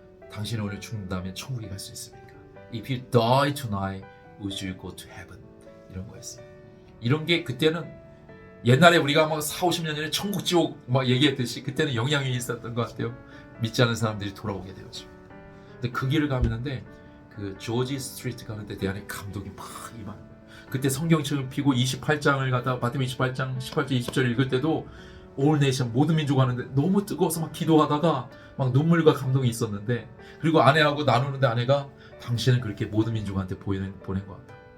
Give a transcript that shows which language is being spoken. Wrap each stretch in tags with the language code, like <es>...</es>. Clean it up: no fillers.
<ko>당신은 오늘 죽는다면 천국에 갈 수 있습니까?</ko> <en>If you die tonight, would you go to heaven?</en> <ko>이런 거였어요. 이런 게 그때는, 옛날에 우리가 막 4, 50년 전에 천국 지옥 막 얘기했듯이 그때는 영향이 있었던 것 같아요. 믿지 않은 사람들이 돌아오게 되었습니다. 근데 그 길을 가는데, 그 조지 스트리트 가는데 내 안에 감동이 막 임하는 거예요. 그때 성경책을 피고 28장을 갖다가 마태복음 28장 18절 20절 읽을 때도</ko> <en>올 네이션,</en> <ko>모든 민족 하는데 너무 뜨거워서 막 기도하다가 막 눈물과 감동이 있었는데, 그리고 아내하고 나누는데 아내가 당신은 그렇게 모든 민족한테 보낸 것 같다.</ko>